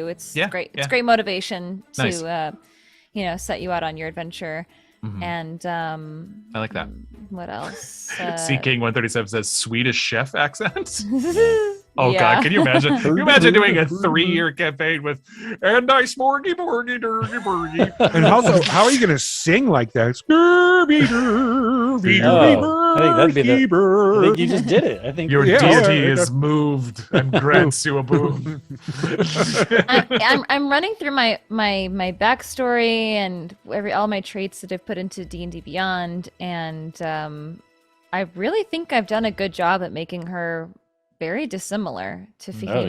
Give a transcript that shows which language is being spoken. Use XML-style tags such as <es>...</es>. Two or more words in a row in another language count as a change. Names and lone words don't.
<en>It's great. It's great motivation Nice. to, set you out on your adventure. And I like that. what else? See, King 137 says Swedish chef accent. Oh God, can you imagine? Can you imagine doing a 3-year campaign with "and I smorgy borgy durgy borgy"? And also, how are you going to sing like that? I think that'd be I think you just did it. I think Your Yeah, deity yeah, is moved and grants you a boon. I'm running through my backstory and all my traits that I've put into D&D Beyond, and I really think I've done a good job at making her very dissimilar to Fahima.</en>